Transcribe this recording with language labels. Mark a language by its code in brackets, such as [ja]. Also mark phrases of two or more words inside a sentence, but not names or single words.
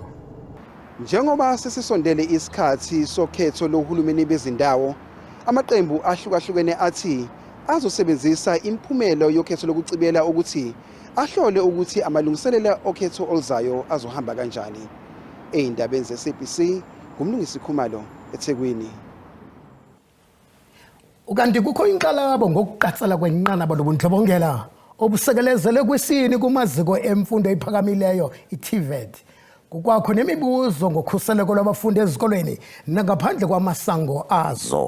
[zu] Njengoba sesisondele isikhathi sokhetho lohulumeni bezindawo, amaqembu ahlukahlukene athi azosebenzisa imphumelo yokhetho lokucibiyela ukuthi ahlole ukuthi amalungiselela okhetho oluzayo azohamba kanjani. Ey'ndabeni ze-SABC, ngumlungisi Khumalo, eThekwini. [xh] Ukanti kukho inqalabo ngokuqatsela kwenqanaba lobundlobongela obusekelezele kwisini kumaziko emfundo ephakamileyo i-TVET. Kukwakho nemibuzo ngokhuseleko lwabafundi ezikolweni nangaphandle kwamasango azo.